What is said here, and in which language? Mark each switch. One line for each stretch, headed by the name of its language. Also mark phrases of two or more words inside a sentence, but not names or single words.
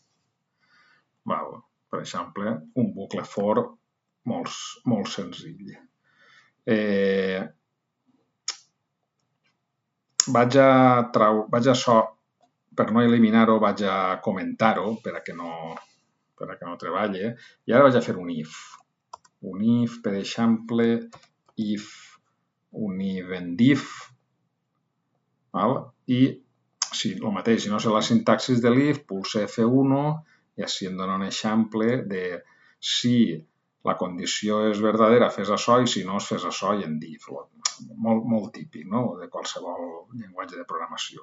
Catalan: Per exemple, un bucle for molt senzill. Vaig a això, per no eliminar-ho, vaig a comentar-ho per a que no treballi. I ara vaig a fer un if. Un if, per exemple, if, un
English: even if,
Catalan: i si el mateix, si no sé la sintaxis de l'if, pulse F1 i així em dona un exemple de si la condició és verdadera, fes això, i si no, fes això i en div. Molt típic, de qualsevol llenguatge de programació.